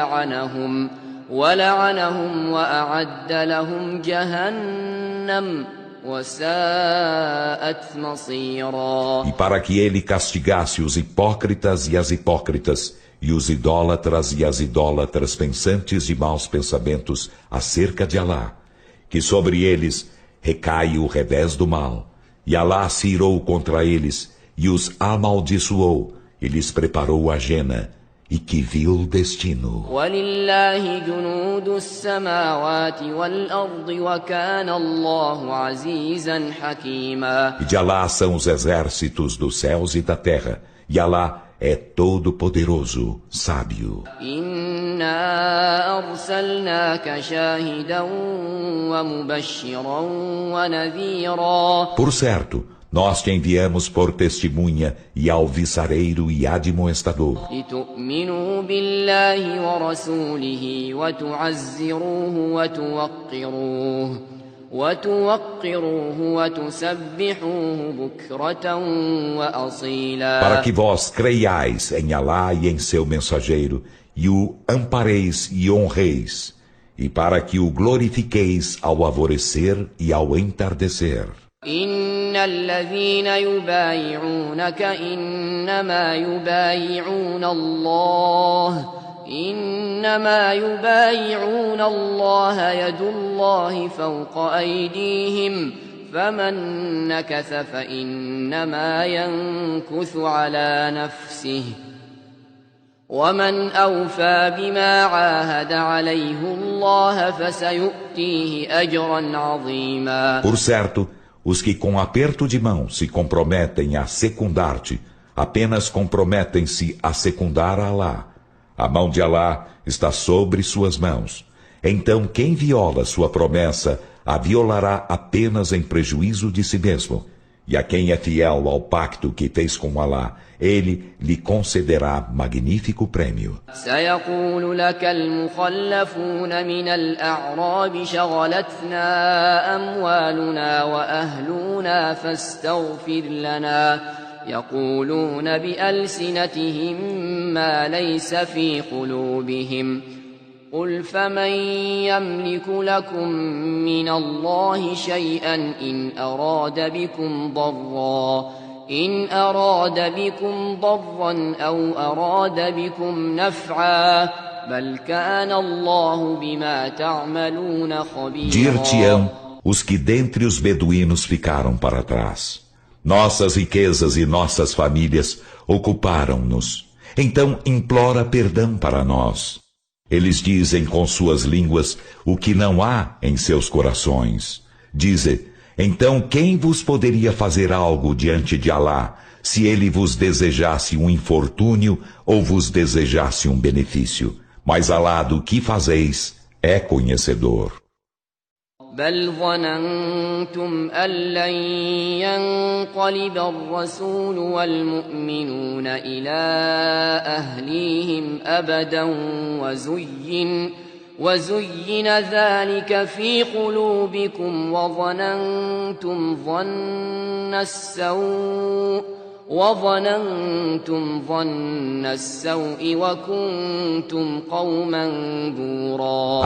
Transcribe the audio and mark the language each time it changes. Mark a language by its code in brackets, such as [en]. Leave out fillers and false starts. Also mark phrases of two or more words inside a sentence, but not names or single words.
[ar] ولعنهم وأعد لهم جهنم وساءت مصيرا. [pt] E para que ele castigasse os hipócritas e as hipócritas, e os idólatras e as idólatras pensantes de maus pensamentos acerca de Alá, que sobre eles recai o revés do mal, e Alá se irou contra eles, e os amaldiçoou, e lhes preparou a jena, e que vil destino. [ar] ولله جنود السماوات والأرض وكان الله عزيزا حكيما. [pt] E de Alá são os exércitos dos céus e da terra, e Alá é todo-poderoso, sábio. [ar] إنا أرسلناك شاهدا ومبشرا ونذيرا. [pt] Por certo, nós te enviamos por testemunha e alvissareiro e admoestador, [ar] لتؤمنوا بالله ورسوله وتعزروه وتوقروه وتسبحوه بكرة وأصيلا. [pt] para que vós creiais em Alá e em seu mensageiro, e o ampareis e honreis, e para que o glorifiqueis ao alvorecer e ao entardecer. [ar] إن الذين يبايعونك إنما يبايعون الله يد الله فوق أيديهم فمن نكث فإنما ينكث على نفسه ومن أوفى بما عاهد عليه الله فسيؤتيه أجرا عظيما. [pt] Por certo, os que com aperto de mão se comprometem a secundar-te, apenas comprometem-se a secundar a Alá. A mão de Alá está sobre suas mãos. Então quem viola sua promessa, a violará apenas em prejuízo de si mesmo. E a quem é fiel ao pacto que fez com Alá, ele lhe concederá magnífico prêmio. [ar] سيقول لك المخلفون من الأعراب شغلتنا أموالنا وأهلنا فاستغفر لنا يقولون بألسنتهم ما ليس في قلوبهم قل فمن يملك لكم من الله شيئا إن أراد بكم ضرا أو أراد بكم نفعا بل كان الله بما تعملون خبيرا. [pt] Dir-te-ão os que dentre os beduínos ficaram para trás: nossas riquezas e nossas famílias ocuparam-nos. Então implora perdão para nós. Eles dizem com suas línguas o que não há em seus corações. Dize: então quem vos poderia fazer algo diante de Alá, se ele vos desejasse um infortúnio ou vos desejasse um benefício? Mas Alá do que fazeis é conhecedor. [ar] بل ظننتم أن لن ينقلب الرسول والمؤمنون إلى أهليهم أبدا وزين ذلك في قلوبكم وظننتم ظن السوء وكنتم قوما بورا.